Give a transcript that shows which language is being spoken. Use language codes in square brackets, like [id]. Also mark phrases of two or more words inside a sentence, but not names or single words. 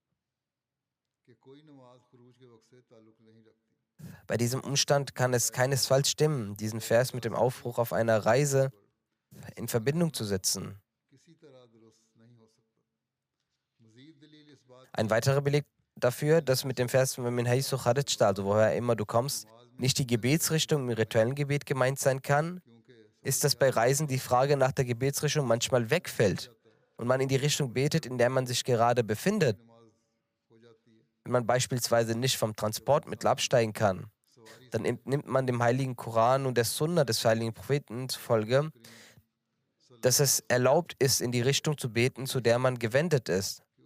[de] Bei diesem Umstand kann es keinesfalls stimmen, diesen Vers mit dem Aufbruch auf einer Reise in Verbindung zu setzen. Ein weiterer Beleg dafür, dass mit dem Vers [ar] من حيث خرجت, [de] also woher immer du kommst, nicht die Gebetsrichtung im rituellen Gebet gemeint sein kann, ist, dass bei Reisen die Frage nach der Gebetsrichtung manchmal wegfällt und man in die Richtung betet, in der man sich gerade befindet. Wenn man beispielsweise nicht vom Transportmittel absteigen kann, dann nimmt man dem heiligen Koran und der Sunna des heiligen Propheten zufolge, dass es erlaubt ist, in die Richtung zu beten, zu der man gewendet ist.